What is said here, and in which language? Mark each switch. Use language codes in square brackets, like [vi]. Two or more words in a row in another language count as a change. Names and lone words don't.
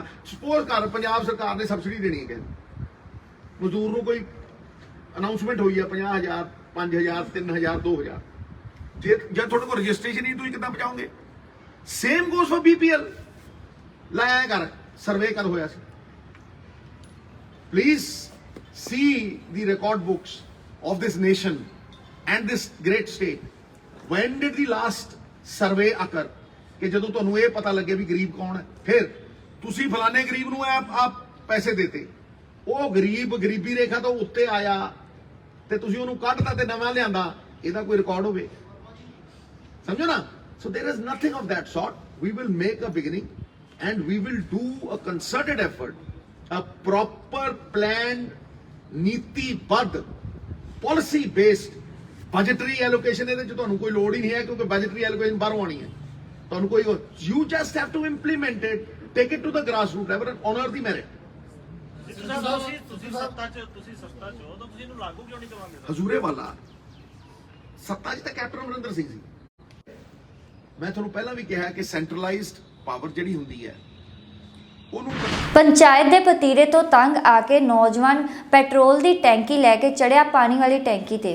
[pa] ਸਪੋਜ਼ ਕਰ ਪੰਜਾਬ ਸਰਕਾਰ ਨੇ ਸਬਸਿਡੀ ਦੇਣੀ ਹੈ ਕਿਸੇ ਮਜ਼ਦੂਰ ਨੂੰ, ਕੋਈ ਅਨਾਉਂਸਮੈਂਟ ਹੋਈ ਹੈ 50,000 5,000 3,000 2,000, ਜੇ ਜਦ ਤੁਹਾਡੇ ਕੋਲ ਰਜਿਸਟ੍ਰੇਸ਼ਨ ਹੀ ਤੁਸੀਂ ਕਿੱਦਾਂ ਬਚਾਓਗੇ? [en] Same goes for BPL. [pa] ਲਾਇਆ ਕਰ ਸਰਵੇ ਕਦ ਹੋਇਆ ਸੀ? [en] ਪਲੀਜ਼ see the record books of this nation and this great state. When did the last survey occur? [pa] ਕਿ ਜਦੋਂ ਤੁਹਾਨੂੰ ਇਹ ਪਤਾ ਲੱਗੇ ਵੀ ਗਰੀਬ ਕੌਣ ਹੈ, ਫਿਰ ਤੁਸੀਂ ਫਲਾਣੇ ਗਰੀਬ ਨੂੰ ਆਪ ਪੈਸੇ ਦੇਤੇ, ਉਹ ਗਰੀਬ ਗਰੀਬੀ ਰੇਖਾ ਤੋਂ ਉੱਤੇ ਆਇਆ ਤੇ ਤੁਸੀਂ ਉਹਨੂੰ ਕੱਢਤਾ ਤੇ ਨਵਾਂ ਲਿਆਂਦਾ, ਇਹਦਾ ਕੋਈ ਰਿਕਾਰਡ ਹੋਵੇ? ਸਮਝੋ ਨਾ। [en] So there is nothing of that sort. We will make a beginning and we will do a concerted effort, a proper planned, ਨੀਤੀਬੱਧ, policy based budgetary allocation। [pa] ਇਹਦੇ 'ਚ ਤੁਹਾਨੂੰ ਕੋਈ ਲੋੜ ਹੀ ਨਹੀਂ ਹੈ ਕਿਉਂਕਿ [en] budgetary allocation [pa] ਬਾਹਰੋਂ ਆਣੀ ਹੈ। ਤੁਹਾਨੂੰ ਕੋਈ [en] you just have to implement it, take it to the grassroots level and honor the merit। [pa] ਤੁਸੀਂ ਸੱਤਾ ਚ ਹੋ ਤਾਂ ਤੁਸੀਂ ਇਹਨੂੰ ਲਾਗੂ ਕਿਉਂ ਨਹੀਂ ਕਰਵਾਉਂਦੇ? ਹਜ਼ੂਰੇ ਵਾਲਾ ਸੱਤਾ 'ਚ ਤਾਂ ਕੈਪਟਨ ਅਮਰਿੰਦਰ ਸਿੰਘ ਸੀ। ਮੈਂ ਤੁਹਾਨੂੰ ਪਹਿਲਾਂ ਵੀ ਕਿਹਾ ਕਿ [en] centralized power [pa] ਜਿਹੜੀ ਹੁੰਦੀ ਹੈ ਉਹਨੂੰ ਪੰਚਾਇਤ ਦੇ ਵਤੀਰੇ ਤੋਂ ਤੰਗ ਆ ਕੇ ਨੌਜਵਾਨ ਪੈਟਰੋਲ ਦੀ ਟੈਂਕੀ ਲੈ ਕੇ ਚੜਿਆ ਪਾਣੀ ਵਾਲੀ ਟੈਂਕੀ ਤੇ।